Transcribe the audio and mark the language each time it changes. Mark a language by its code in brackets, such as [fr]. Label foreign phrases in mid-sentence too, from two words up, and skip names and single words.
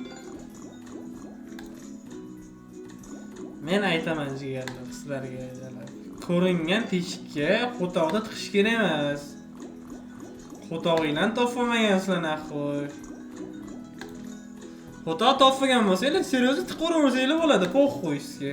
[uz] Men aytaman jigarlar, sizlarga ko'ringan teshikka qo'toqda tiqish kerak emas. Qo'tog'ingdan topolmagan naxoy. Qo'toq topgan bo'lsanglar, seryo'zli tiqaverasanglar bo'ladi, po'xo'y. 何枚飲みやすいだ。 Mana nomiga 2x ga o'tdik. 2x ga o'tdik. Endi bu yog'iga o'ynab bersa bo'ldi. Harram. Bitta ming usha ber. Bitta ming usha ber. Hop, 2x bor. Yana 2 ta kerak. 2x ga o'tdik. Endi bu yog'iga o'ynab bersa bo'ldi. Harram.